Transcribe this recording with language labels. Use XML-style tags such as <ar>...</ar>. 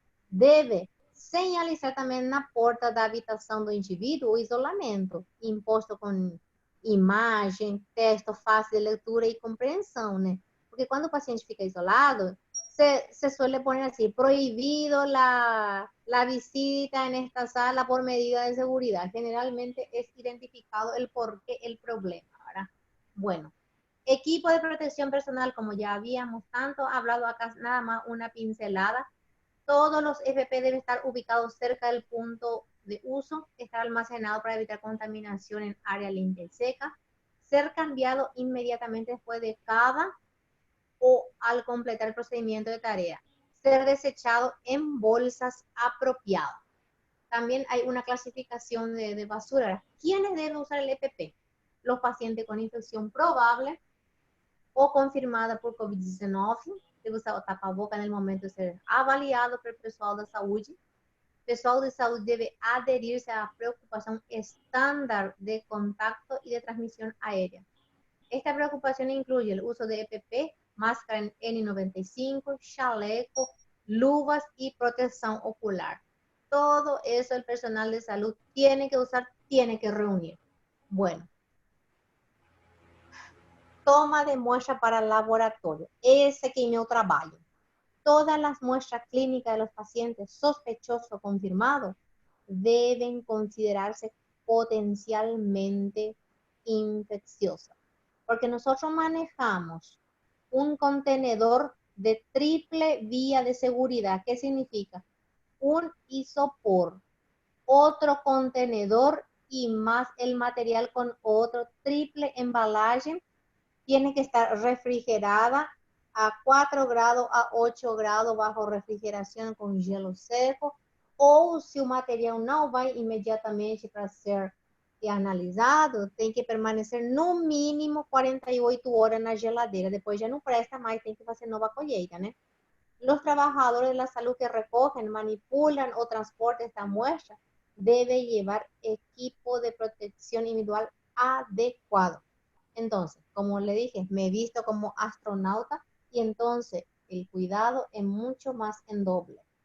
<pt>Deve señalizar também na porta da habitação do indivíduo o isolamento, imposto com imagem, texto fácil de leitura e compreensão, né? Porque quando o paciente fica isolado,</pt> <es>se suele poner así, prohibido la visita en esta sala por medida de seguridad. Generalmente es identificado el porqué, el problema, ¿verdad? Bueno, equipo de protección personal, como ya habíamos tanto hablado acá, nada más una pincelada. Todos los FP deben estar ubicados cerca del punto de uso, estar almacenado para evitar contaminación en área limpia y seca, ser cambiado inmediatamente después de cada o al completar el procedimiento de tarea, ser desechado en bolsas apropiadas. también hay una clasificación de basura. ¿Quiénes deben usar el EPP? Los pacientes con infección probable o confirmada por COVID-19,</es> <pt>deve usar o tapa-boca no momento de ser avaliado pelo pessoal da saúde. O pessoal de saúde deve aderir-se à preocupação estándar de contacto e de transmissão aérea. Esta preocupação inclui o uso de EPP, máscara en N95, chaleco, luvas</pt> <es>y protección ocular. Todo eso el personal de salud tiene que usar, tiene que reunir. Bueno, toma de muestra para laboratorio. Ese que es mi trabajo. Todas las muestras clínicas de los pacientes sospechosos confirmados deben considerarse potencialmente infecciosas. Porque nosotros manejamos un contenedor de triple vía de seguridad. ¿Qué significa? Un isopor, otro contenedor y más el material con otro triple embalaje. Tiene que estar refrigerada a 4 grados a 8 grados bajo refrigeración con hielo seco, o si el material no va inmediatamente para ser analisado,</es> <pt>tem que permanecer no mínimo 48 horas na geladeira, depois já não presta mais, tem que fazer nova colheita, né?</pt> <es>Los trabajadores de la salud que recogen, manipulan o transportan esta muestra deben llevar equipo de protección individual adecuado. Entonces, como le dije, me he visto como astronauta y entonces el cuidado es mucho más en doble.</es>